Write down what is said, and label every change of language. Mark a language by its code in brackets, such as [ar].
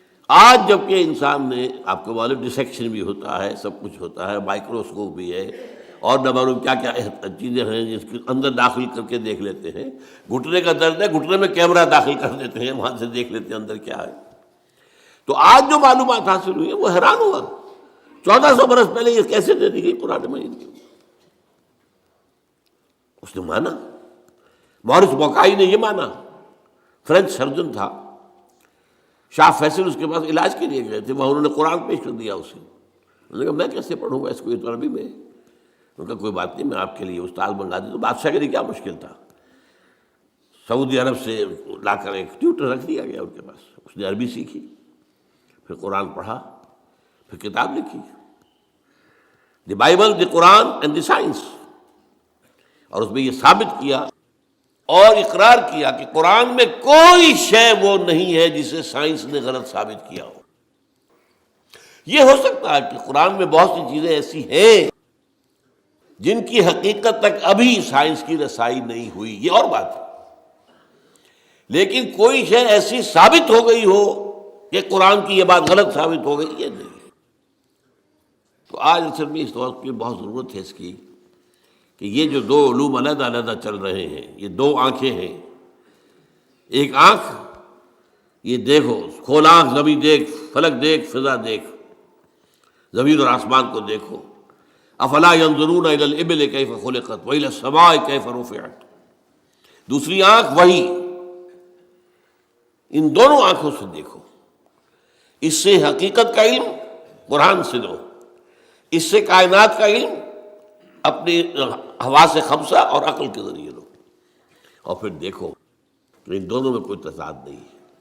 [ur] آج جب کہ انسان نے، آپ کو معلوم ڈسیکشن بھی ہوتا ہے، سب کچھ ہوتا ہے، مائکروسکوپ بھی ہے اور نہ معلوم کیا کیا چیزیں ہیں جس کے اندر داخل کر کے دیکھ لیتے ہیں. گھٹنے کا درد ہے، گھٹنے میں کیمرہ داخل کر دیتے ہیں، وہاں سے دیکھ لیتے ہیں اندر کیا ہے. تو آج جو معلومات حاصل ہوئی ہے وہ حیران ہوا. 1400 برس پہلے یہ کیسے دے دی گئی قرآن مجید کی؟ اس نے مانا. مورس بوکائی نے یہ مانا، فرینچ سرجن تھا، شاہ فیصل اس کے پاس علاج کے لیے گئے تھے، وہاں انہوں نے قرآن پیش کر دیا اسے. انہوں نے کہا میں کیسے پڑھوں گا اس کو، یہ تو عربی میں. انہوں نے کہا کوئی بات نہیں، میں آپ کے لیے استاد منگا دوں. تو بادشاہ کے لیے کیا مشکل تھا، سعودی عرب سے لا کر ایک ٹیوٹر رکھ دیا گیا ان کے پاس. اس نے عربی سیکھی، پھر قرآن پڑھا، پھر کتاب لکھی، the Bible, the Quran and the science. اور اس میں یہ ثابت کیا اور اقرار کیا کہ قرآن میں کوئی شے وہ نہیں ہے جسے سائنس نے غلط ثابت کیا ہو. یہ ہو سکتا ہے کہ قرآن میں بہت سی چیزیں ایسی ہیں جن کی حقیقت تک ابھی سائنس کی رسائی نہیں ہوئی، یہ اور بات ہے. لیکن کوئی شے ایسی ثابت ہو گئی ہو کہ قرآن کی یہ بات غلط ثابت ہو گئی، یہ نہیں. تو آج اصل میں اس وقت کی بہت ضرورت ہے اس کی کہ یہ جو دو علوم علیحدہ علیحدہ چل رہے ہیں، یہ دو آنکھیں ہیں. ایک آنکھ یہ دیکھو، کھول آنکھ، زمین دیکھ، فلک دیکھ، فضا دیکھ، زمین اور آسمان کو دیکھو. [ar] افلا ينظرون الى الابل كيف خلقت والى السماء كيف رفعت. [ur] دوسری آنکھ وہی. ان دونوں آنکھوں سے دیکھو. اس سے حقیقت کا علم قرآن سے لو، اس سے کائنات کا علم اپنی حواس خمسہ اور عقل کے ذریعے لو، اور پھر دیکھو کہ ان دونوں میں کوئی تضاد نہیں ہے.